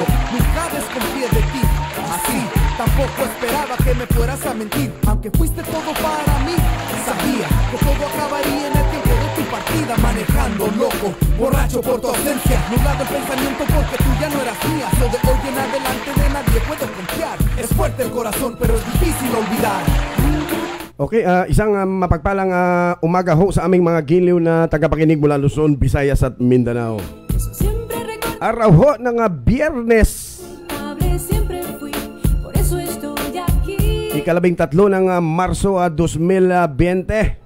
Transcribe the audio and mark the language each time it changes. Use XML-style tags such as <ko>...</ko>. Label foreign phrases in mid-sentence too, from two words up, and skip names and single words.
<es>Nunca desconfié de ti, así tampoco esperaba que me fueras a mentir. Aunque fuiste todo para mí, sabía que todo acabaría en el tiempo de tu partida. Manejando loco, borracho por tu ausencia, nublado el pensamiento porque tú ya no eras mía. So de hoy en adelante de nadie puedo confiar. Es fuerte el corazón pero es difícil olvidar.</es> <tl>Okay, isang mapagpalang umaga ho sa aming mga giliw na tagapakinig mula Luzon, Visayas at Mindanao. Araw ho ng Biyernes, ika-13 ng Marso 2020.</tl>